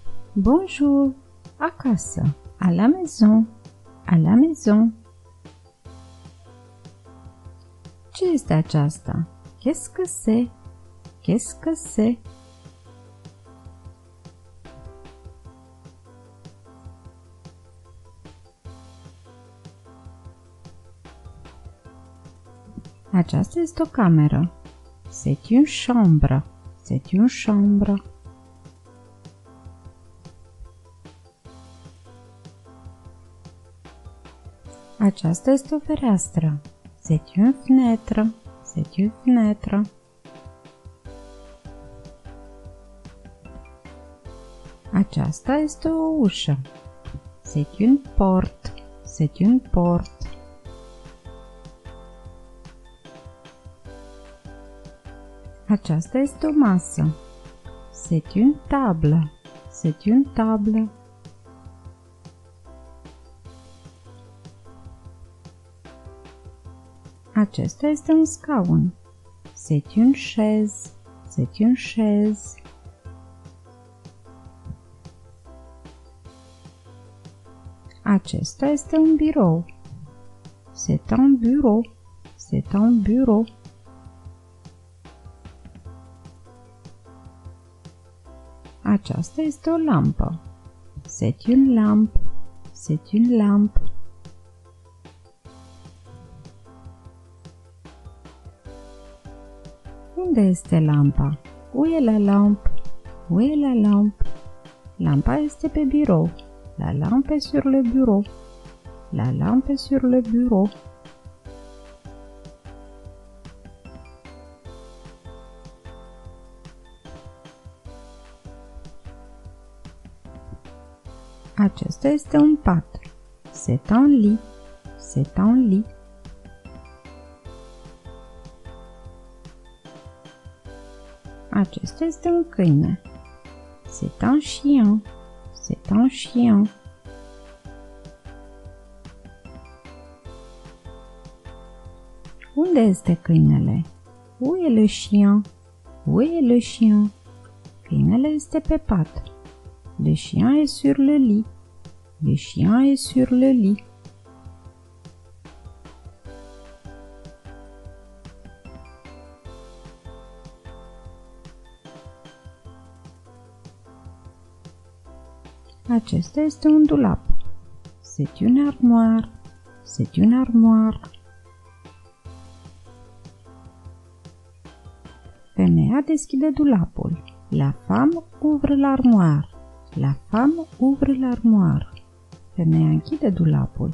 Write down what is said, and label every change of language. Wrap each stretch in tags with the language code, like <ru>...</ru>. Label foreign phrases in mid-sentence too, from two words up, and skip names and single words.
<fr>Bonjour, acasă, à la maison, à la maison.</fr> <ro>Ce este aceasta?</ro> <fr>Qu'est-ce que c'est? Qu'est-ce que c'est?</fr> <ro>Aceasta este o cameră.</ro> <fr>C'est une chambre. C'est une chambre.</fr> <ro>Aceasta este o fereastră.</ro> <fr>C'est une fenêtre. C'est une fenêtre.</fr> <ro>Aceasta este o ușă.</ro> <fr>C'est une porte. C'est une porte.</fr> <ro>Aceasta este o masă.</ro> <fr>C'est une table. C'est une table.</fr> <ro>Acesta este un scaun.</ro> <fr>C'est une chaise. C'est une chaise.</fr> <ro>Acesta este un birou.</ro> <fr>C'est un bureau. C'est un bureau.</fr> <ro>Aceasta este o lampă.</ro> <fr>C'est une lampe. C'est une lampe.</fr> <ro>Unde este lampa?</ro> <fr>Où est la lampe? Où est la lampe?</fr> <ro>Lampa este pe birou.</ro> <fr>La lampe est sur le bureau. La lampe est sur le bureau.</fr> <ro>Acesta este un pat.</ro> <fr>C'est un lit. C'est un lit.</fr> <ro>Acesta este un câine.</ro> <fr>C'est un chien. C'est un chien.</fr> <ro>Unde este câinele?</ro> <fr>Où est le chien? Où est le chien?</fr> <ro>Câinele este pe pat.</ro> <fr>Le chien est sur le lit. Le chien est sur le lit.</fr> <ro>Acesta este un dulap.</ro> <fr>C'est une armoire. C'est une armoire.</fr> <ro>Femeia deschide dulapul.</ro> <fr>La femme ouvre l'armoire. La femme ouvre l'armoire.</fr> <ro>Femeia închide dulapul.</ro>